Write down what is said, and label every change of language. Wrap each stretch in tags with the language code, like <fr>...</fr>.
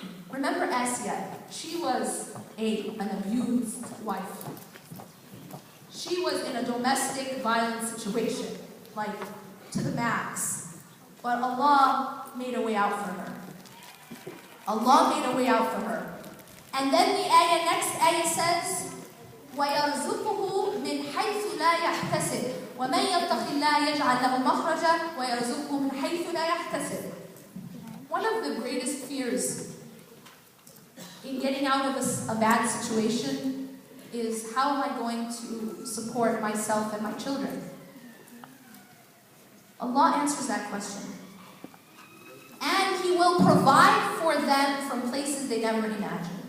<en>Remember Asya, she was an abused wife. She was in a domestic violence situation, like to the max. But Allah made a way out for her. Allah made a way out for her. And then the next ayah says,</en> <ar>وَيَرْزُقُهُ مِنْ حَيْثُ لَا يَحْتَسِبُ وَمَنْ يَتَّقِ اللَّهَ يَجْعَلْ لَهُ مَخْرَجًا وَيَرْزُقُهُ مِنْ حَيْثُ لَا يَحْتَسِبُ.</ar> <en>One of the greatest fears in getting out of a bad situation is, how am I going to support myself and my children? Allah answers that question. And He will provide for them from places they never imagined.</en>